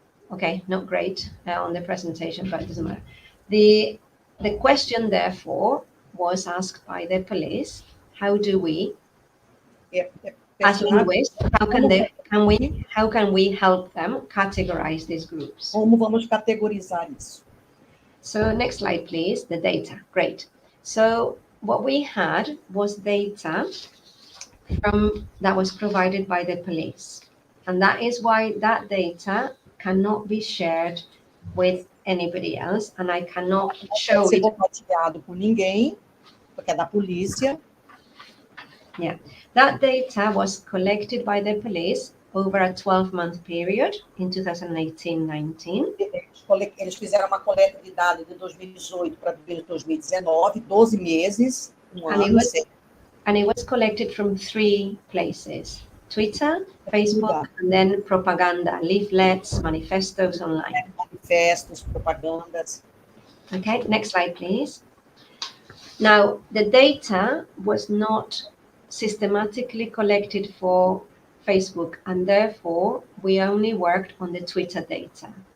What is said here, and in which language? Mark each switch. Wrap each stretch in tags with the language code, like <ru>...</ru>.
<en>Okay, not great on the presentation, but it doesn't matter. The question, therefore, was asked by the police. How do we, as linguists, how can we help them categorize these groups?</en> <pt>Como vamos categorizar isso?</pt> <en>So next slide, please. The data. Great. So what we had was data that was provided by the police. And that is why that data cannot be shared with anybody else. And I cannot show it.</en> <pt>Não pode ser compartilhado por ninguém, porque é da polícia. Yeah.</pt> <en>That data was collected by the police over a 12-month period in 2018-19.</en> <pt>Eles fizeram uma coleta de dados de 2018 para 2019, 12 meses, ano.</pt> <en>And it was collected from 3 places: Twitter, Facebook, and then propaganda, leaflets, manifestos online.</en> <pt>Manifestos, propagandas.</pt> <en>Okay, next slide, please. Now, the data was not systematically collected for Facebook, and therefore we only worked on the Twitter data.</en>